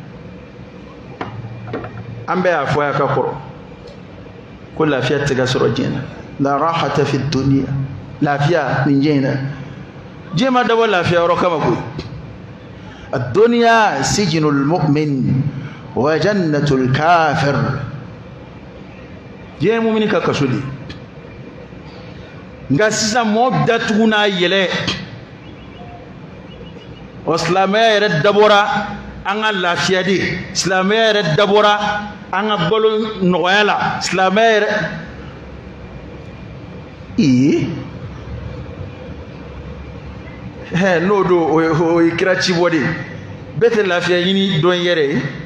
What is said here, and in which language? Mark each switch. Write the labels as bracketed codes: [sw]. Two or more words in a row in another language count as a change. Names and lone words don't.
[bm] an bɛɛ y'a fɔ a ka kɔrɔ ko lafiya tega sɔrɔ diɲɛ la [ar] راحة في الدنيا [bm] lafiya ni diɲɛ na diɲɛ ma dabɔ lafiya yɔrɔ kama koyi [ar] الدنيا سجن المؤمن وجنة الكافر [bm] diɲɛ mumini ka kaso de nka sisan mɔɔ datugu n'a yɛlɛ o silamɛya yɛrɛ dabɔra an ka lafiya de silamɛya yɛrɛ dabɔra an ka balo nɔgɔya la silamɛya yɛrɛ n'o don o ye kira cibɔ de bɛɛ tɛ lafiya ɲini dɔn yɛrɛ ye